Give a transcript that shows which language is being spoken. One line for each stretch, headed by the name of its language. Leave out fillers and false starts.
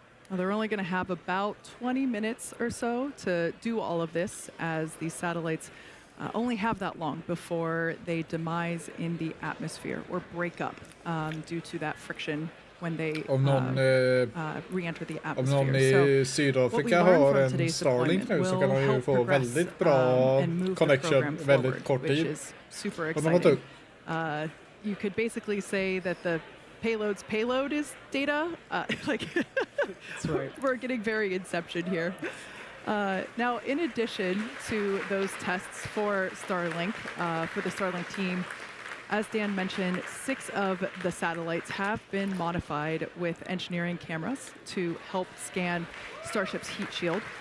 English: Now, they're only going to have about 20 minutes or so to do all of this, as these satellites only have that long before they demise in the atmosphere or break up due to that friction when they re-enter the atmosphere.
Swedish: Om någon i Sydafrika har en Starlink nu så kan de ju få väldigt bra connection väldigt kort tid.
English: Super exciting. You could basically say that the payload's payload is data. Like That's right. We're getting very Inception here. Now, in addition to those tests for Starlink, for the Starlink team, as Dan mentioned, 6 of the satellites have been modified with engineering cameras to help scan Starship's heat shield.